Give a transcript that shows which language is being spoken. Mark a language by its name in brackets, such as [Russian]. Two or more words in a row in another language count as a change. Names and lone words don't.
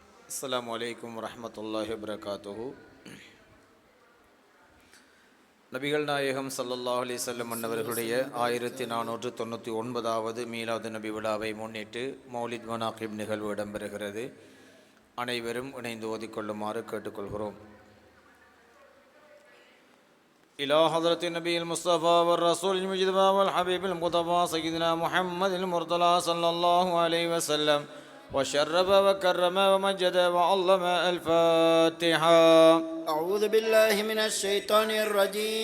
[Arabic] السلام عليكم ورحمة الله وبركاته. [Tamil] நபிகள் நாயகம் [Arabic] صلى الله عليه وسلم [Tamil] அன்னவர்களுடைய 1499வது மீலாது நபி விழாவை முன்னிட்டு மௌலித் மனாகிப் நிகழ்வு இடம்பெறுகிறது. அனைவரும் இணைந்து ஓதிக்கொள்ளுமாறு கேட்டுக்கொள்கிறோம். [Arabic] إلى حضرة النبي المصطفى والرسول المجتبى والحبيب المقتفى سيدنا محمد المرتضى صلى الله عليه وسلم وشرف وكرم ومجد وعظم. الفاتحة. أعوذ بالله من الشيطان الرجيم.